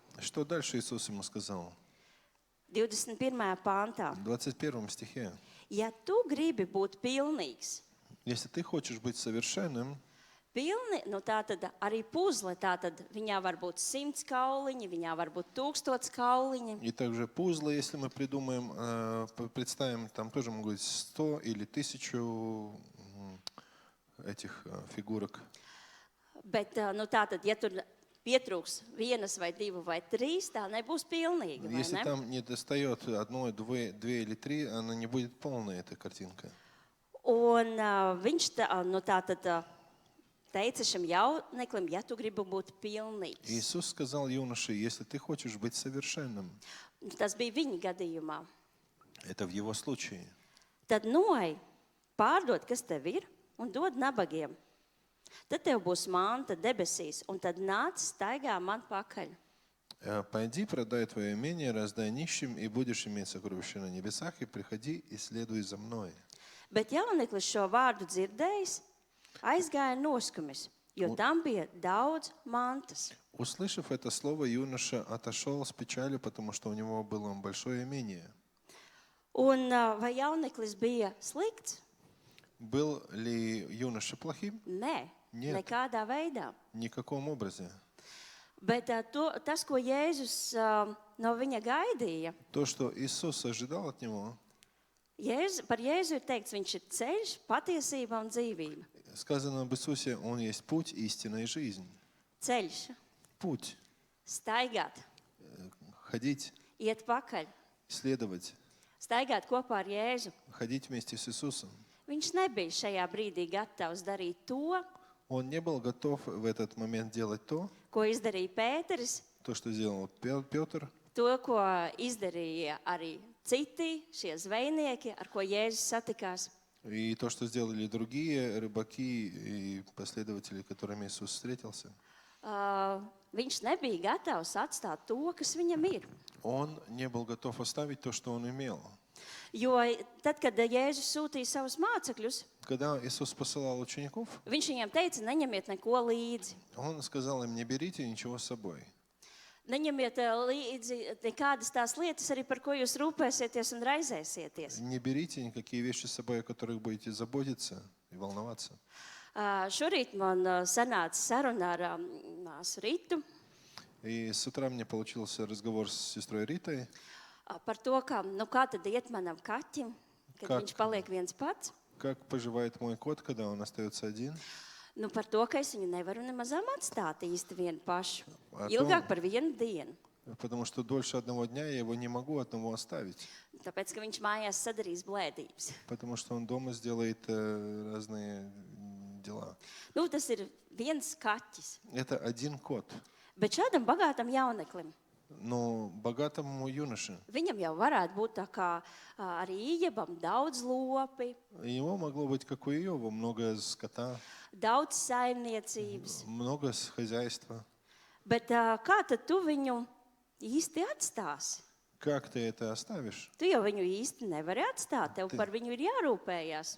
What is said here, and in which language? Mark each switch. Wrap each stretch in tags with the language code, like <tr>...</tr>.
<ru>Что дальше Иисус ему сказал?</ru> <lv>21. pāntā.</lv> <ru>В 21 стихе.</ru> <lv>Ja tu gribi būt pilnīgs,</lv> <ru>Если ты хочешь быть совершенным,</ru> <lv>pilni, nu tā tad arī puzle, tā tad viņā var būt 100 kauliņi, viņā var būt 1000 kauliņi.</lv> <ru>И также пузлы, если мы придумаем, представим, там тоже могут быть 100 или 1000 этих фигурок.</ru> <lv>Bet, nu tā tad, ja tur pietrūks 1 vai 2 vai 3, tā nebūs pilnīga, vai</lv> <ru>Если</ru> <lv>ne?</lv> <ru>там не достает 1, 2 или 3, она не будет полная, эта картинка.</ru> <lv>Un viņš nu tā tad teica šim jauneklim, ja tu gribi būt pilnīgs.</lv> <ru>Иисус сказал юноше, если ты хочешь быть совершенным,</ru> <lv>Tas bija viņa gadījumā.</lv> <ru>это в его случае,</ru> <lv>Tad noej, pārdod, kas tev ir, un dod nabagiem. Tad tev būs manta debesīs, un tad nāc staigā man pakaļ.</lv> <ru>пойди, продай твое имение, раздай нищим, и будешь иметь сокровища на небесах, и приходи и следуй за мной.</ru> <lv>Bet jauneklis šo vārdu dzirdējis, aizgāja noskumis, jo tam bija daudz mantas.</lv> <ru>Услышав это слово, юноша отошел с печалью, потому что у него было большое имение.</ru> <lv>Un vai jauneklis bija slikts?</lv> <ru>Был ли юноша плохим?</ru> <lv>Nē,</lv> <ru>Нет.</ru> <lv>nekādā veidā.</lv> <ru>Ни в каком образе.</ru> <lv>Bet tas, ko Jēzus no viņa gaidīja,</lv> <ru>То, что Иисус ожидал от него,</ru> <lv>par Jēzu ir teikts, viņš ir ceļš, patiesība un dzīvība.</lv> <ru>сказано об Иисусе, Он есть путь, истина и жизнь.</ru> <lv>Ceļš,</lv> <ru>Путь,</ru> <lv>staigāt,</lv> <ru>ходить,</ru> <lv>iet pakaļ,</lv> <ru>следовать,</ru> <lv>staigāt kopā ar Jēzu.</lv> <ru>ходить вместе с Иисусом.</ru> <lv>Viņš nebija šajā brīdī gatavs darīt to,</lv> <ru>Он не был готов в этот момент делать то,</ru> <lv>ko izdarīja Pēteris,</lv> <ru>что сделал Петр,</ru> <lv>to, ko izdarīja arī citi šie zvejnieki, ar ko Jēzus satikās.</lv> <ru>и то, что сделали другие рыбаки и последователи, с которыми Иисус встретился.</ru> <lv>Viņš nebija gatavs atstāt to, kas viņam ir.</lv> <ru>Он не был готов оставить то, что он имел.</ru> <lv>Jo tad, kad Jēzus sūtīja savus mācekļus,</lv> <ru>Когда Иисус посылал учеников,</ru> <lv>viņš viņiem teica, neņemiet neko līdzi.</lv> <ru>Он сказал им, не берите ничего с собой.</ru> <lv>Neņemiet līdzi nekādas tās lietas, arī par ko jūs rūpēsieties un raizēsieties.</lv> <ru>Не берите никакие вещи с собой, о которых будете заботиться и волноваться.</ru> <lv>Šorīt man sanāca saruna ar māsu Ritu</lv> <ru>И с утра мне получился разговор с сестрой Ритой,</ru> <lv>par to, kā tad iet manam kaķim, kad Kā- viņš paliek viens pats.</lv> <ru>как поживает мой кот, когда он остается один.</ru> <lv>Nu, par to, ka es viņu nevaru nemazām atstāt īsti vienu pašu. Ar to- Ilgāk par vienu dienu.</lv> <ru>Потому что дольше одного дня я его не могу одного оставить.</ru> <lv>Tāpēc, ka viņš mājās sadarīs blēdības.</lv> <ru>Потому что он дома сделает разные дела.</ru> <lv>Nu, tas ir viens kaķis.</lv> <ru>Это один кот.</ru> <lv>Bet šādam bagātam jauneklim,</lv> <ru>Но богатому юноше</ru> <lv>viņam jau varētu būt tā kā arī Ījabam daudz lopi,</lv> <ru>его могло быть, как у Иова, много скота,</ru> <lv>daudz saimniecības.</lv> <ru>много хозяйства.</ru> <lv>Bet kā tad tu viņu īsti atstāsi?</lv> <ru>Как ты это оставишь?</ru> <lv>Tu jau viņu īsti nevari atstāt, tev par viņu ir jārūpējas.</lv>